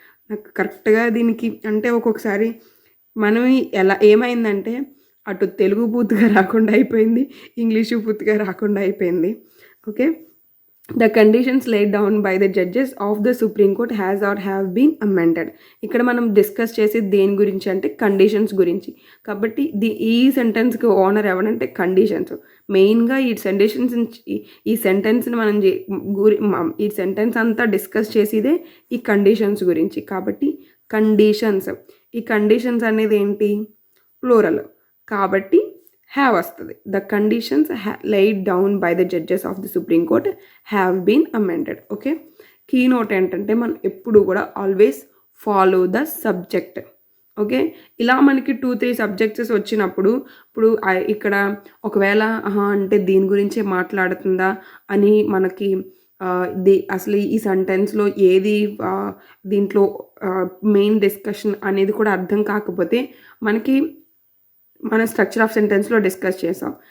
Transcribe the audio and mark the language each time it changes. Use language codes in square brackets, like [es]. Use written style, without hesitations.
[te] నాకు కరెక్ట్గా దీనికి అంటే ఒక్కొక్కసారి మనం ఏమైందంటే అటు తెలుగు పూర్తిగా రాకుండా అయిపోయింది, ఇంగ్లీషు పూర్తిగా రాకుండా అయిపోయింది. [en] Okay, the conditions laid down by the judges of the Supreme Court has or have been amended. [te] ఇక్కడ మనం డిస్కస్ చేసి దేని గురించి అంటే కండిషన్స్ గురించి. కాబట్టి ఈ సెంటెన్స్కి ఓనర్ ఎవరంటే కండిషన్స్. మెయిన్గా ఈ సెంటెన్స్ని మనం ఈ సెంటెన్స్ అంతా డిస్కస్ చేసేదే ఈ కండిషన్స్ గురించి. కాబట్టి కండిషన్స్, ఈ కండిషన్స్ అనేది ఏంటి? ప్లూరల్, కాబట్టి హ్యావ్ వస్తుంది. [en] The conditions laid down by the judges of the Supreme Court have been amended. [te] Okay, key note ఏంటంటే మనం ఎప్పుడు కూడా [en] Always follow the subject. [te] Okay, ఇలా మనకి 2-3 సబ్జెక్ట్స్ వచ్చినప్పుడు ఇప్పుడు ఇక్కడ ఒకవేళ అంటే దీని గురించే మాట్లాడుతుందా అని మనకి అసలు ఈ సెంటెన్స్లో ఏది దీంట్లో మెయిన్ డిస్కషన్ అనేది కూడా అర్థం కాకపోతే మన స్ట్రక్చర్ ఆఫ్ సెంటెన్స్లో డిస్కస్ చేసాం.